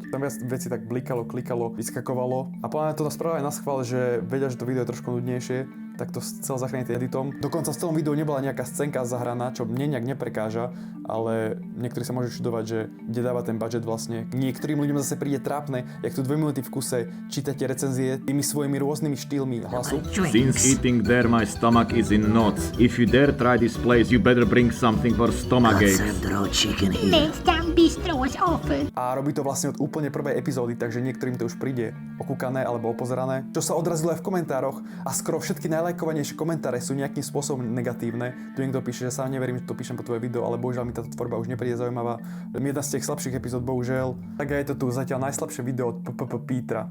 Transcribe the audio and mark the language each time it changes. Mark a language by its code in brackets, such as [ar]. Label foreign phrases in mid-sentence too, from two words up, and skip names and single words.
[sk] Tam viac veci tak blikalo, klikalo, vyskakovalo. A podľa mňa to spravili aj na schvál, že vedia, že to video je trošku nudnejšie, tak to chcel zachrániť editom. Dokonca v celom videu nebola nejaká scénka zahraná, čo mne nejak neprekáža, ale niektorí sa môžu čudovať, že kde dáva ten budget vlastne. Niektorým ľuďom zase príde trápne, jak tu 2 minúty v kuse čítate recenzie tými svojimi rôznymi štýlmi hlasu. [en] Since eating there my stomach is in knots. If you dare try this place, you better bring something for stomachache. Let's have the raw chicken here. bistro was open. [sk] A robí to vlastne od úplne prvej epizódy, takže niektorým to už príde okúkané alebo opozerané. Čo sa odrazilo aj v komentároch a skoro všetky najlajkovanejšie komentáre sú nejakým spôsobom negatívne. Tu niekto píše, že sa neverím, že to píšem po tvoje video, ale bohužiaľ mi táto tvorba už nepríde zaujímavá. Jedna z tých slabších epizód, bohužiaľ. Tak je to tu zatiaľ najslabšie video od Petra.